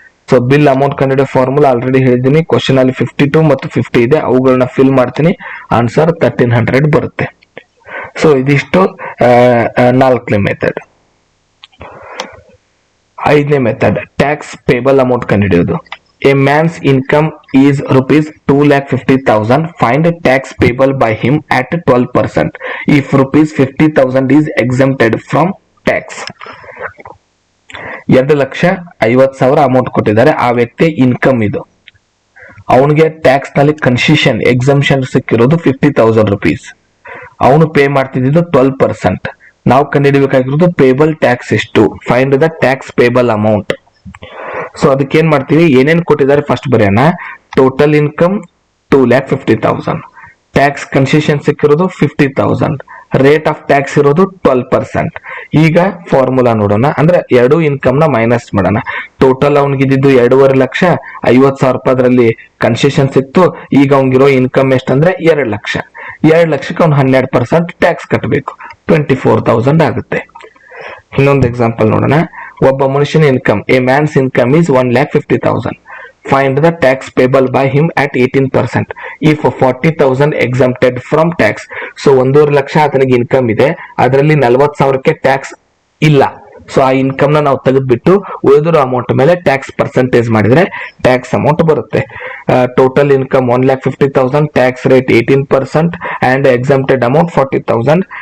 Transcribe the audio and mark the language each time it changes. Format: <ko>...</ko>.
<kn>So bill amount ಕಂಡುಹಿಡಿಯೋ formula already ಹೇಳಿದ್ದೀನಿ. Question ಅಲ್ಲಿ 52 ಮತ್ತು 50 ಇದೆ, ಅವುಗಳನ್ನ ಫಿಲ್ ಮಾಡ್ತೀನಿ. ಆನ್ಸರ್ 1300 ಬರುತ್ತೆ. ಸೊ ಇದಿಷ್ಟು 4ನೇ ಮೆಥಡ್. 5ನೇ method tax payable amount ಕಂಡುಹಿಡಿಯೋದು.</kn> <en>A man's income is ₹2,50,000. Find tax payable by him at 12% if ₹50,000 is exempted from tax.</en> <kn>2,50,000 amount ಕೊಟ್ಟಿದ್ದಾರೆ. ಆ ವ್ಯಕ್ತಿ ಇನ್ಕಮ್ ಇದು. ಅವನಿಗೆ ಟ್ಯಾಕ್ಸ್ ನಲ್ಲಿ ಕನ್ಸೆಷನ್ ಎಕ್ಸಂಪ್ಷನ್ ಸಿಕ್ಕಿರೋದು ₹50,000. ಅವನು ಪೇ ಮಾಡ್ತಿದ್ದು 12%. ನಾವು ಕಂಡುಹಿಡಬೇಕಾಗಿರೋದು ಪೇಬಲ್ ಟ್ಯಾಕ್ಸ್ ಎಷ್ಟು.</kn> <en>Find the tax payable amount.</en> <kn>So ಅದಕ್ಕೆ ಏನ್ ಮಾಡ್ತೀವಿ, ಏನೇನ್ ಕೊಟ್ಟಿದ್ದಾರೆ ಫಸ್ಟ್ ಬರೆಯೋಣ. ಟೋಟಲ್ ಇನ್ಕಮ್ 2,50,000, ಟ್ಯಾಕ್ಸ್ ಕನ್ಸೆಷನ್ ಸಿಕ್ಕಿರೋದು 50,000, ರೇಟ್ ಆಫ್ ಟ್ಯಾಕ್ಸ್ ಇರೋದು 12%. ಈಗ ಫಾರ್ಮುಲಾ ನೋಡೋಣ. ಅಂದ್ರೆ ಎರಡು ಇನ್ಕಮ್ ನ ಮೈನಸ್ ಮಾಡೋಣ. ಟೋಟಲ್ ಅವನಿಗಿದ್ದು 2.5 ಲಕ್ಷ, 50,000 ರೂಪಾಯಿದ್ರಲ್ಲಿ ಕನ್ಸೆಷನ್ ಸಿಕ್ತು. ಈಗ ಅವನಿಗಿರೋ ಇನ್ಕಮ್ ಎಷ್ಟಂದ್ರೆ 2 ಲಕ್ಷ. 2 ಲಕ್ಷಕ್ಕೆ ಅವ್ನು 12% ಟ್ಯಾಕ್ಸ್ ಕಟ್ಟಬೇಕು, 24,000 ಆಗುತ್ತೆ. ಇನ್ನೊಂದು ಎಕ್ಸಾಂಪಲ್ ನೋಡೋಣ. ಒಬ್ಬ ಮನುಷ್ಯನ income,</kn> <en>a man's income is</en> <kn>1,50,000.</kn> <en>Find the tax payable by him at 18% if 40,000 exempted from tax.</en> <kn>So 1.5 lakh ಆತನಿಗೆ ಇನ್ಕಮ್ ಇದೆ, ಅದರಲ್ಲಿ 40,000ಕ್ಕೆ ಟ್ಯಾಕ್ಸ್ ಇಲ್ಲ. ಸೊ ಆ ಇನ್ಕಮ್ ನ ನಾವು ತೆಗೆದ್ಬಿಟ್ಟು ಉಳಿದಿರೋ ಅಮೌಂಟ್ ಮೇಲೆ ಟ್ಯಾಕ್ಸ್ ಪರ್ಸೆಂಟೇಜ್ ಮಾಡಿದ್ರೆ ಟ್ಯಾಕ್ಸ್ ಅಮೌಂಟ್ ಬರುತ್ತೆ. Total income 1,50,000, tax rate 18% and exempted amount 40,000.</kn>